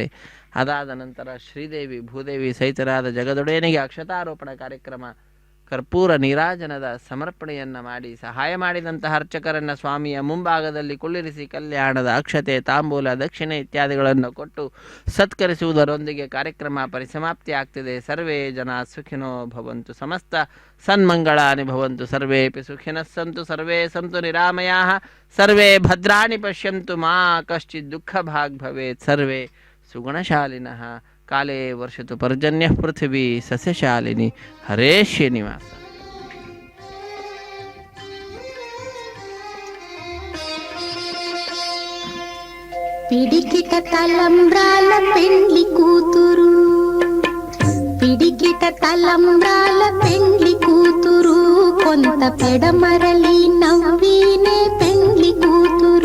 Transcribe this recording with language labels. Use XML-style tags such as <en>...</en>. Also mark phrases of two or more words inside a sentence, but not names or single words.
<kn>ಅದಾದ ನಂತರ ಶ್ರೀದೇವಿ ಭೂದೇವಿ ಸಹಿತರಾದ ಜಗದೊಡೆಯನಿಗೆ ಅಕ್ಷತಾರೋಪಣ ಕಾರ್ಯಕ್ರಮ, ಕರ್ಪೂರ ನೀರಾಜನದ ಸಮರ್ಪಣೆಯನ್ನು ಮಾಡಿ ಸಹಾಯ ಮಾಡಿದಂತಹ ಅರ್ಚಕರನ್ನು ಸ್ವಾಮಿಯ ಮುಂಭಾಗದಲ್ಲಿ ಕುಳ್ಳಿರಿಸಿ ಕಲ್ಯಾಣದ ಅಕ್ಷತೆ, ತಾಂಬೂಲ, ದಕ್ಷಿಣೆ ಇತ್ಯಾದಿಗಳನ್ನು ಕೊಟ್ಟು ಸತ್ಕರಿಸುವುದರೊಂದಿಗೆ ಕಾರ್ಯಕ್ರಮ ಪರಿಸಮಾಪ್ತಿ ಆಗ್ತಿದೆ.</kn> <sa>ಸರ್ವೇ ಜನ ಸುಖಿನೋ ಭವಂತು, ಸಮಸ್ತ ಸನ್ಮಂಗಳಾನಿ ಭವಂತು, ಸರ್ವೇಪಿ ಸುಖಿನಃ ಸಂತು, ಸರ್ವೇ ಸಂತು ನಿರಾಮಯಾಃ, ಸರ್ವೇ ಭದ್ರಾಣಿ ಪಶ್ಯಂತು, ಮಾ ಕಶ್ಚಿತ್ ದುಃಖ ಭಾಗ್ ಭವೇತ್, ಸರ್ವೇ ಸುಗುಣಶಾಲಿನಃ. ಕಾಲೇ ವರ್ಷತು ಪರ್ಜನ್ಯ ಪೃಥಿವೀ ಸಸ್ಯಶಾಲಿನಿ. ಹರೇ ಶ್ರೀನಿವಾಸ.</sa> <te>పిడికిట తలంబ్రాల పెండ్లి కూతురు, పిడికిట తలంబ్రాల పెండ్లి కూతురు, కొంత పెడమరలి నవ్వినే పెండ్లి కూతురు.</te>